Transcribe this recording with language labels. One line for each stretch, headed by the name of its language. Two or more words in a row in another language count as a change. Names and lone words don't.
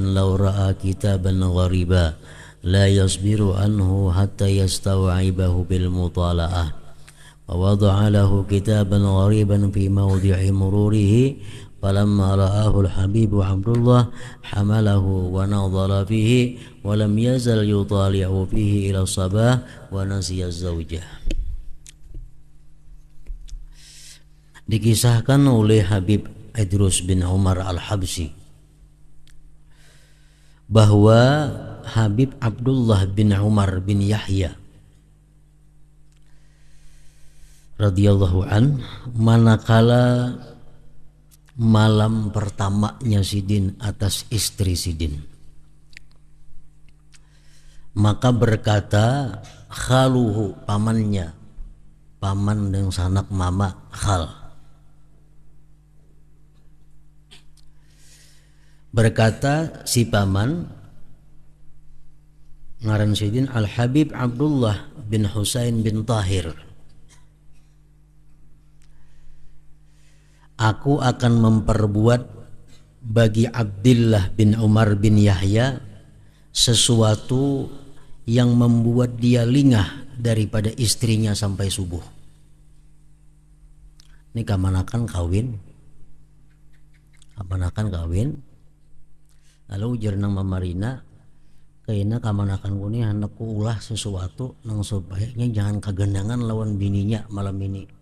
Arabic: لو رأى كتابا غريبا لا يصبر عنه حتى يستوعبه بالمطالعة ووضع له كتابا غريبا في موضع مروره فلما رآه الحبيب عبد الله حمله ونظر فيه ولم يزل يطالع فيه إلى الصباح ونسي الزوجة.
Banjar: Dikisahkan oleh Habib Idrus bin Umar al-Habsyi bahwa Habib Abdullah bin Umar bin Yahya
Arabic: رضي الله عن,
Banjar: manakala malam pertamanya Sidin atas istri Sidin, maka berkata khaluhu, pamannya, paman yang sanak mama, khal, berkata si paman ngaran Sidin Al-Habib Abdullah bin Husain bin Tahir, aku akan memperbuat bagi Abdullah bin Umar bin Yahya sesuatu yang membuat dia lingah daripada istrinya sampai subuh. Ini kamanakan kawin, lalu ujar nang mamarina kayaknya kamanakan kuni anakku ulah sesuatu nang sebaiknya jangan kagendangan lawan bininya malam ini.